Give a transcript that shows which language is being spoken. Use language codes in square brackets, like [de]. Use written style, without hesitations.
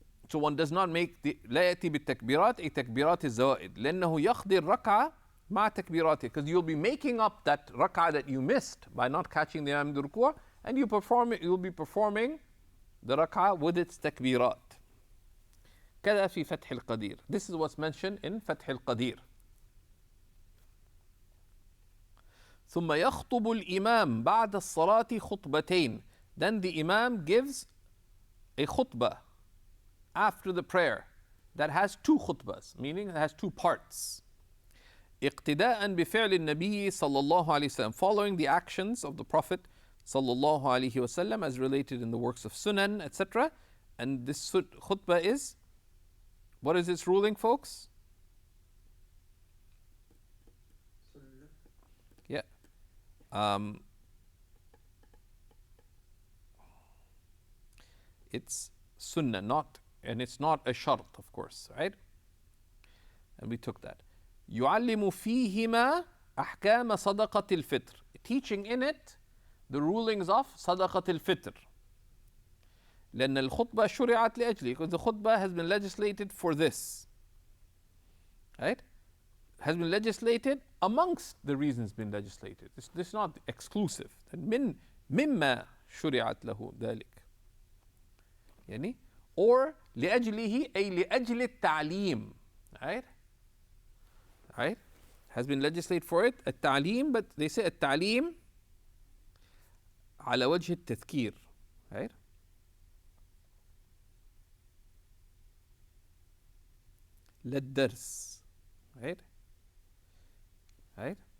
[en] So one does not make [ar] لا يأتي بالتكبيرات أي تكبيرات الزوائد لأنه يقضي الركعة مع تكبيراته, [en] because you'll be making up that rak'ah that you missed by not catching the Imam ruku', and you'll be performing the rak'ah with its takbirat. [ar] كذا في فتح القدير. [en] This is what's mentioned in فتح القدير. [ar] ثم يخطب الإمام بعد الصلاة خطبتين. [en] Then the Imam gives a khutbah after the prayer that has two khutbahs, meaning it has two parts. [ar] اقتداء بفعل النبي صلى الله عليه وسلم, [en] following the actions of the Prophet صلى الله عليه وسلم as related in the works of Sunan, etc. And this khutbah is, what is its ruling, folks? Yeah. It's sunnah, not, and it's not a shart, of course, right? And we took that. [ar] يعلم فيهما أحكام صدقة الفطر. [en] Teaching in it the rulings of صدقة الفطر. [ar] لأن الخطبة شرعت لأجله. [en] Because the khutbah has been legislated for this. Right? Has been legislated amongst the reasons been legislated. This is not exclusive. [ar] من مما شرعت له ذلك. يعني or لأجله أي لأجل التعليم. [en] Right? Right? Has been legislated for it التعليم, but they say [ar] التعليم على وجه التذكير. [en] Right? للدرس. Right? Right?